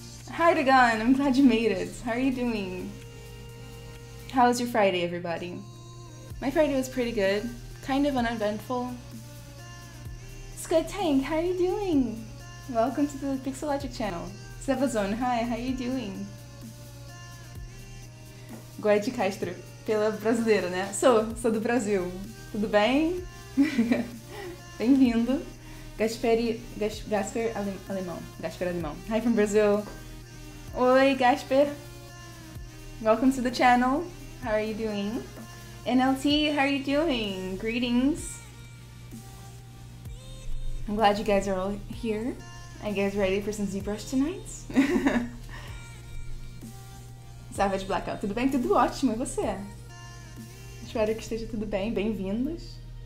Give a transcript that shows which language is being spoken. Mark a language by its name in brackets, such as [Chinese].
[English] Hi Dagon, I'm glad you made it. How are you doing? How was your Friday, everybody? My Friday was pretty good. Kind of uneventful. Sculpting, how are you doing? Welcome to the Pixelogic channel. Sebazone, hi, how are you doing? [Portuguese] Goiás de Castro, pela brasileira, né? Sou do Brasil. Tudo bem? Bem-vindo. [English] Gasper alemão. Gasper alemão. Hi from Brazil. Oi, Gasper. Welcome to the channel. How are you doing? NLT, how are you doing? Greetings. I'm glad you guys are all here. Are you guys ready for some ZBrush tonight? [Portuguese] Savage Blackout, tudo bem? Tudo ótimo, e você? Espero que esteja tudo bem, bem-vindos.